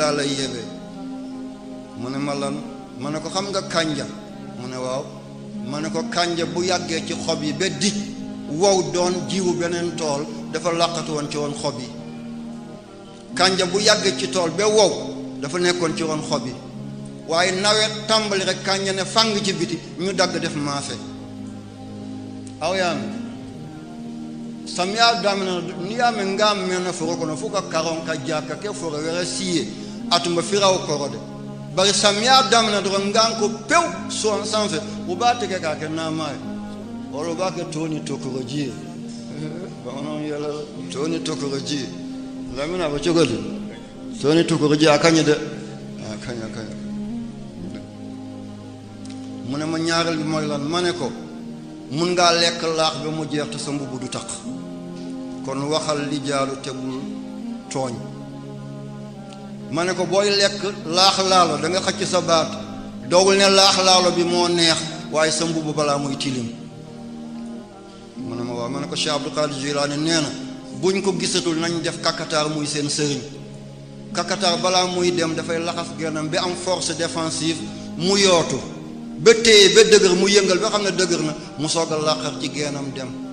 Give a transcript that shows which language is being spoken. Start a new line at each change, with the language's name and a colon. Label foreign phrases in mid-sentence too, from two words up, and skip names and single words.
Wolof: laa lay yebee mu ne ma lan ma ne ko xam nga kànja mu ne waaw ma ne ko kànja bu yàggee ci xob yi ba dij wow doon jiwu beneen tool dafa làqatu woon ci woon xob yi kànja bu yàggee ci tool ba wow dafa nekkoon ci woon xob yi waaye nawet tàmbali rek kànja ne fàng ci biti ñu dagg def maafe aw yaami samiya
Bambara: damina niyame ngam mena foro kono fuka karon ka jaka ke foro wera siye atuma firaw korode bari samiya damina do ngam ko pew so sanfe o bate ke ka ke na may olo ba ke toni tokoroji ba onon yela toni tokoroji lamina ba cogodi toni tokoroji akanya de akanya
Wolof: mune ma ñaaral bi moy lan mané ko mun ngaa lekk laax ba mu jeex te sa mbubb du taq kon waxal li jaalu te bul tooñ ma ne ko booy lekk laax laalo da nga xëcc sa baat doogul ne laax laalo bi moo neex waaye sa mbubb balaa muy tilim mu ne ma waaw ma ne ko Cheikh Abdou Qadir Jilani nee na buñ ko gisatul nañ def kakataar muy seen sëriñ kakataar balaa muy dem dafay laxas gennam bi am
French: force défensive
Wolof: mu yootu ba téye ba dëgër mu yëngal ba xam ne dëgër na mu soog a làqar ci geenam dem